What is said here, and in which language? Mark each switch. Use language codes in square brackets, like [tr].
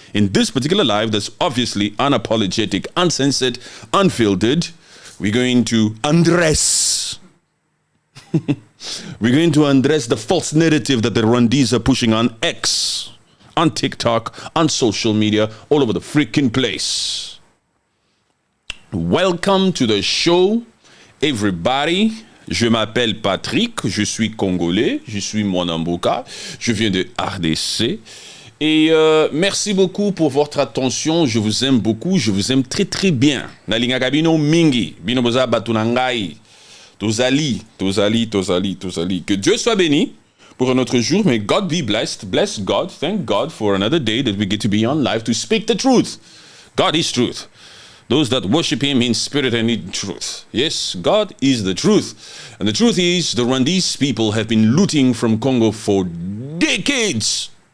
[en] In this particular live, that's obviously unapologetic, uncensored, unfiltered, we're going to undress. We're going to undress the false narrative that the Rwandese are pushing on X, on TikTok, on social media, all over the freaking place. Welcome to the show, everybody. [fr] Je m'appelle Patrick, je suis Congolais, je suis Mwanamboka, je viens de RDC. Et merci beaucoup pour votre attention, je vous aime beaucoup, je vous aime très très bien. [ln] Nalinga kabino mingi, bino boza batunangai. Tozali. [fr] Que Dieu soit béni pour un autre jour. [en] May God be blessed. Bless God. Thank God for another day that we get to be on live to speak the truth. God is truth. Those that worship him in spirit and in truth. Yes, God is the truth. And the truth is, the Rwandese people have been looting from Congo for decades.